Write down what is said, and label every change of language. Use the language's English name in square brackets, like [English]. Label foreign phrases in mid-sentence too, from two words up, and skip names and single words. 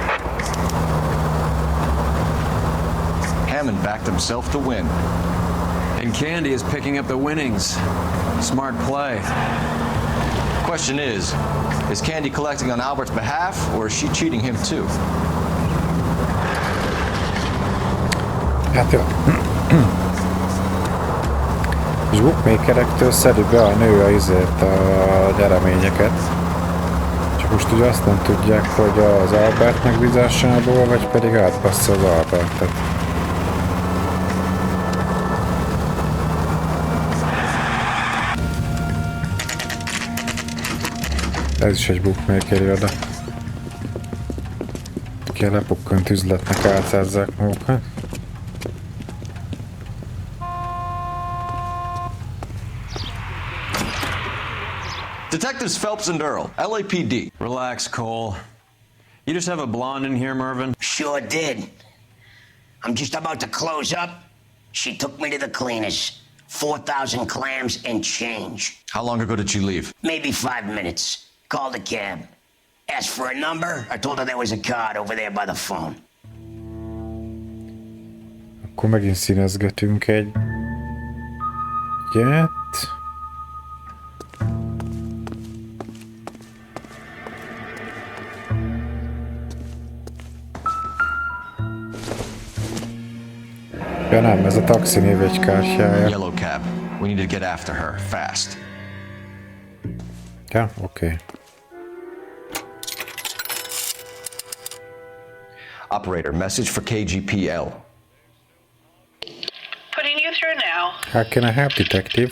[English] Hammond backed himself to win. And Candy is picking up the winnings. Smart play. Question is Candy collecting on Albert's behalf, or is she cheating him too? [Hungarian] Hát jó. És bookmakerektől szedi be a nő a nyereményeket. Csak most ugye azt nem tudják, hogy az Albert megbízásából, vagy pedig átbassza az Albertet. Ez is egy bookmaker iroda. Ki a lepukkant üzletnek álcázzák magukat. [English] Detectives Phelps and Earl, LAPD. Relax, Cole. You just have a blonde in here, Mervyn? Sure did. I'm just about to close up. She took me to the cleaners. 4,000 clams and change. How long ago did you leave? Maybe 5 minutes. Called a cab. Asked for a number. I told her there was a card over there by the phone. [Hungarian] Akkor megint színezgetünk egyet. Ja nem, ez a taxi névjegykártyája. [English] Yellow cab. We need to get after her, fast. [Hungarian] Ja, oké. [English] Operator, message for KGPL. Putting you through now. How can I help, detective?